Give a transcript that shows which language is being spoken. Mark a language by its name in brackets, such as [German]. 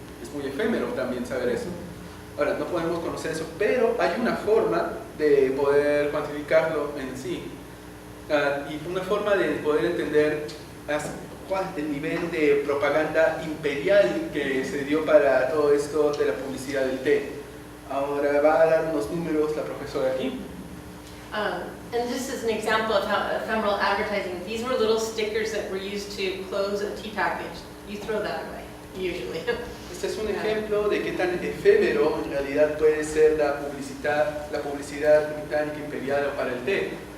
[Spanish] Es muy efímero también saber eso. Ahora, no podemos conocer eso, pero hay una forma de poder cuantificarlo en sí. Y una forma de poder entender cuál es el nivel de propaganda imperial que se dio para todo esto de la publicidad del té. Ahora va a dar unos números la profesora aquí. [English] And this is an example of how ephemeral advertising, these were little stickers that were used to close a tea package. You throw that away, usually. [Spanish] Este es un ejemplo de qué tan efímero en realidad puede ser la publicidad británica imperial para el té.